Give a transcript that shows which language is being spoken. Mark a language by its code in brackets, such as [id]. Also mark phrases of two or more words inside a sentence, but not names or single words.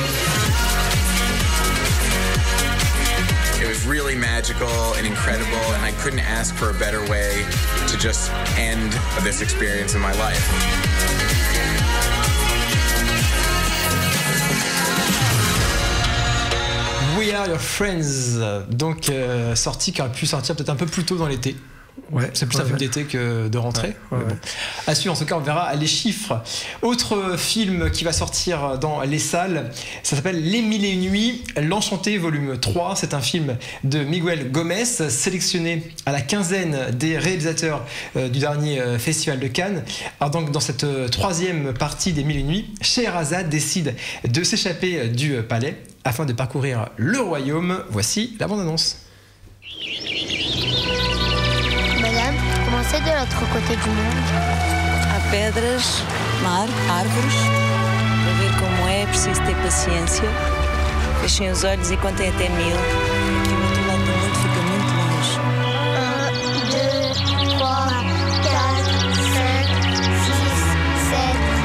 [en] It was really magical and incredible, and I couldn't ask for a better way to just end this experience in my life. [fr] We Are Your Friends, donc sorti qui aurait pu sortir peut-être un peu plus tôt dans l'été. C'est plus un film d'été que de rentrée. Bon. À suivre, en tout cas, on verra les chiffres. Autre film qui va sortir dans les salles, ça s'appelle Les Mille et Une Nuits, L'Enchanté, volume 3. C'est un film de Miguel Gomez, sélectionné à la quinzaine des réalisateurs du dernier Festival de Cannes. Alors donc, dans cette troisième partie des Mille et Une Nuits, Scheherazade décide de s'échapper du palais afin de parcourir le royaume. Voici la bande-annonce. Madame, c'est de l'autre côté du monde? [pt] Há pedras, mar, árvores. Para ver como é preciso ter paciência. Fechem os olhos e contem até 1000. Aqui o outro lado do mundo fica muito longe. 1, 2, 3, 4, 5, 6, 7.